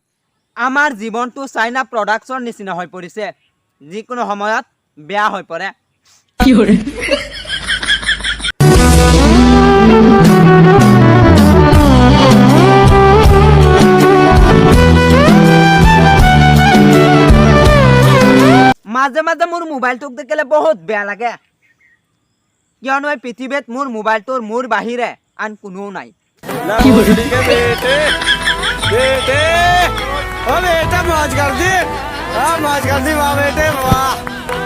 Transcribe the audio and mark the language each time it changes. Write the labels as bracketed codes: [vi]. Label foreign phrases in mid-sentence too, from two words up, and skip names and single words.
[as] আমাৰ জীৱনটো [en] China production [as] নিচিনা হৈ পৰিছে যিকোনো সময়ত বেয়া হৈ পৰে মাজে মাজে মোৰ মোবাইলটোক দেখিলে বহুত বেয়া লাগে কিয়নো এই পৃথিৱীত মোৰ মোবাইলটোৰ মোৰ বাহিৰে আন কোনোও নাই [hi] बेटे अब ऐसा मौज कर दी वाह बेटे वाह